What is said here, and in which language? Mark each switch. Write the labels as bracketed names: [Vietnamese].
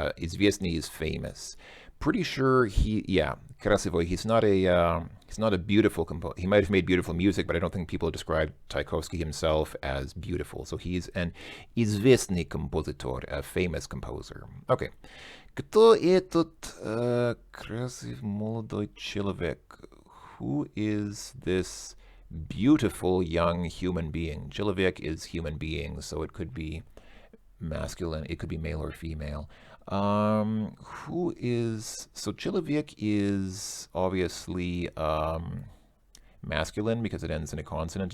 [English] Известный is famous. Pretty sure красивый. He's not a beautiful composer. He might have made beautiful music, but I don't think people describe Tchaikovsky himself as beautiful. So he's an [Russian] известный композитор, [English] a famous composer. Okay. [Russian] Кто этот красивый молодой человек? [English] Who is this beautiful young human being? Человек is human being, so it could be masculine, it could be male or female. Who is, so человек is obviously masculine because it ends in a consonant.